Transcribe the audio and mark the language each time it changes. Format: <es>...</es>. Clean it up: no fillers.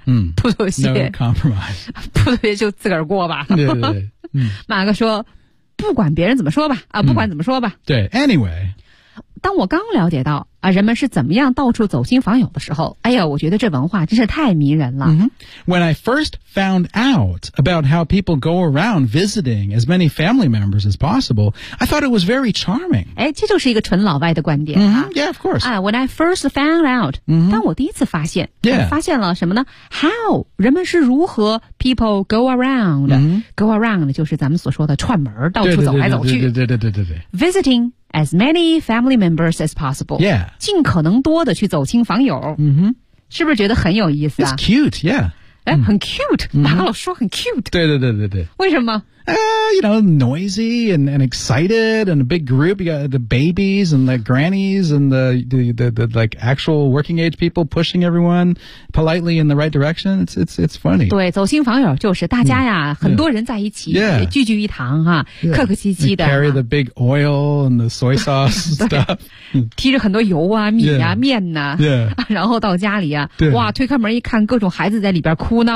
<zh>嗯，不妥协</zh> <en>，no compromise。</en> <zh>不妥协就自个儿过吧。对对对，嗯、马哥说，不管别人怎么说吧，啊，不管怎么说吧。嗯、</zh> <en>对 ，anyway，</en> <zh>当我刚了解到啊，人们是怎么样到处走亲访友的时候，哎呀，我觉得这文化真是太迷人了。 Mm-hmm.</zh> <en>When I first found out about how people go around visiting as many family members as possible, I thought it was very charming.</en> <zh>哎，这就是一个纯老外的观点啊。</zh> <en>Mm-hmm. Yeah, of course. 啊、when I first found out，、 mm-hmm.</en> <zh>当我第一次发现，</zh> <en>yeah.</en> <zh>发现了什么呢 ？How 人们是如何</zh> <en>people go around？、 Mm-hmm. Go around</en> <zh>就是咱们所说的串门，到处走来走去。对对对对对对。</zh> <en>Visiting as many family members as possible. Yeah.</en> <zh>尽可能多的去走亲访友、 mm-hmm. 是不是觉得很有意思啊</zh> <en>It's cute, yeah</en> <zh>很 cute、mm-hmm. 马老说很 cute 对对对对对为什么</zh> <en>you know, noisy and excited and a big group. You got the babies and the grannies and the like actual working age people pushing everyone politely in the right direction. It's funny.</en> <zh>对，走亲访友就是大家呀，很多人在一起，聚聚一堂哈，客客气气的。</zh> <en>Carry the big oil and the soy sauce stuff.</en> <zh>提着很多油啊、米啊、面呐，然后到家里啊，哇，推开门一看，各种孩子在里边哭闹啊，</zh>